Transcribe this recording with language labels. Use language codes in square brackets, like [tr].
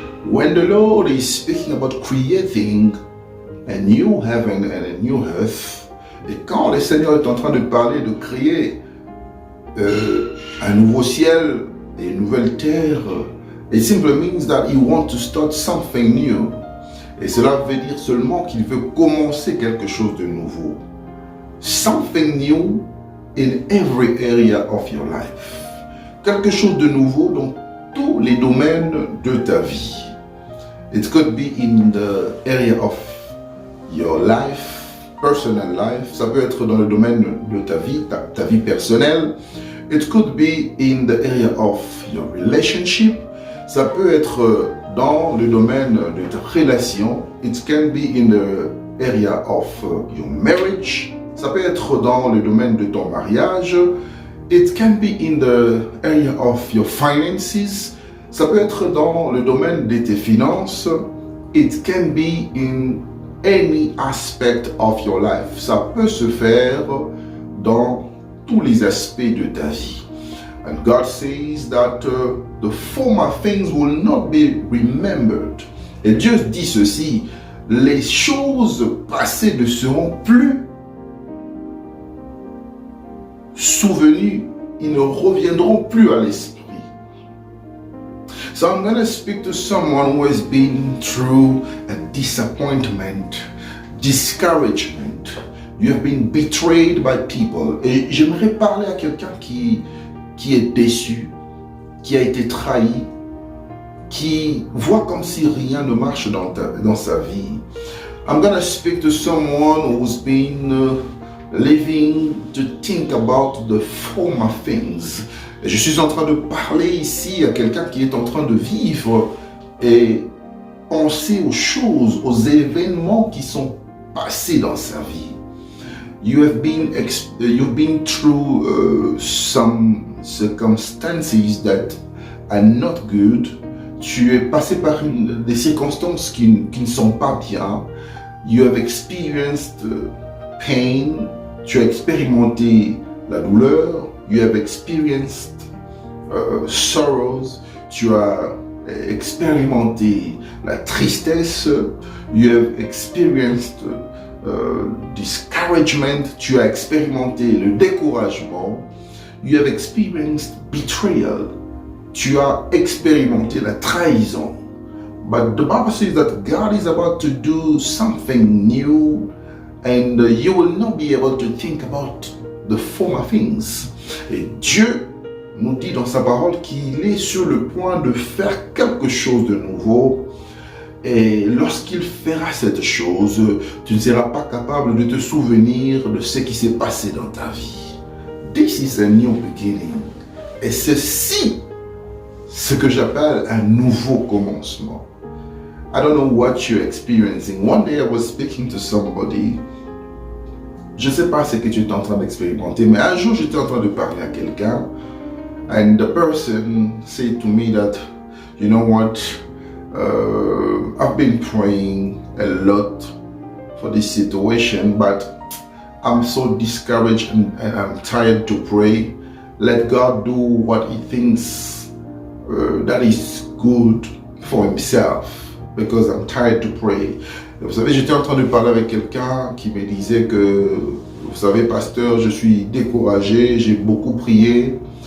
[en] When the Lord is speaking about creating a new heaven and a new earth, [fr] et quand le Seigneur est en train de parler de créer un nouveau ciel et une nouvelle terre, [en] it simply means that He wants to start something new. [fr] Et cela veut dire seulement qu'il veut commencer quelque chose de nouveau. [en] Something new in every area of your life. [fr] Quelque chose de nouveau dans tous les domaines de ta vie. [en] It could be in the area of your life, personal life. [fr] Ça peut être dans le domaine de ta vie, ta vie personnelle. [en] It could be in the area of your relationship. [fr] Ça peut être dans le domaine de ta relation. [en] It can be in the area of your marriage. [fr] Ça peut être dans le domaine de ton mariage. [en] It can be in the area of your finances. [fr] Ça peut être dans le domaine de tes finances. [en] It can be in any aspect of your life. [fr] Ça peut se faire dans tous les aspects de ta vie. [en] And God says that the former things will not be remembered. [fr] Et Dieu dit ceci, les choses passées ne seront plus souvenues, ils ne reviendront plus à l'esprit. [en] So I'm going to speak to someone who has been through a disappointment, discouragement. You have been betrayed by people. [fr] Et j'aimerais parler à quelqu'un qui est déçu, qui a été trahi, qui voit comme si rien ne marche dans sa vie. [en] I'm going to speak to someone who's been living to think about the former things. [fr] Et je suis en train de parler ici à quelqu'un qui est en train de vivre et penser aux choses, aux événements qui sont passés dans sa vie. [en] You've been through some circumstances that are not good. [fr] Tu es passé par des circonstances qui ne sont pas bien. [en] You have experienced pain. [fr] Tu as expérimenté la douleur. [en] You have experienced sorrows. [fr] Tu as expérimenté la tristesse. [en] You have experienced discouragement. [fr] Tu as expérimenté le découragement. [en] You have experienced betrayal. [fr] Tu as expérimenté la trahison. [en] But the Bible says that God is about to do something new and you will not be able to think about the former things. [fr] Et Dieu nous dit dans sa parole qu'il est sur le point de faire quelque chose de nouveau. Et lorsqu'il fera cette chose, tu ne seras pas capable de te souvenir de ce qui s'est passé dans ta vie. [en] This is a new beginning. [fr] Et ceci, ce que j'appelle un nouveau commencement. [en] I don't know what you're experiencing. One day I was speaking to somebody. [fr] Je ne sais pas ce que tu es en train d'expérimenter, mais un jour j'étais en train de parler à quelqu'un. [en] And the person said to me that, you know what, I've been praying a lot for this situation, but I'm so discouraged and I'm tired to pray. Let God do what He thinks that is good for Himself, because I'm tired to pray. [fr] Vous savez, j'étais en train de parler avec quelqu'un qui me disait que, vous savez, pasteur, je suis découragé, j'ai beaucoup prié.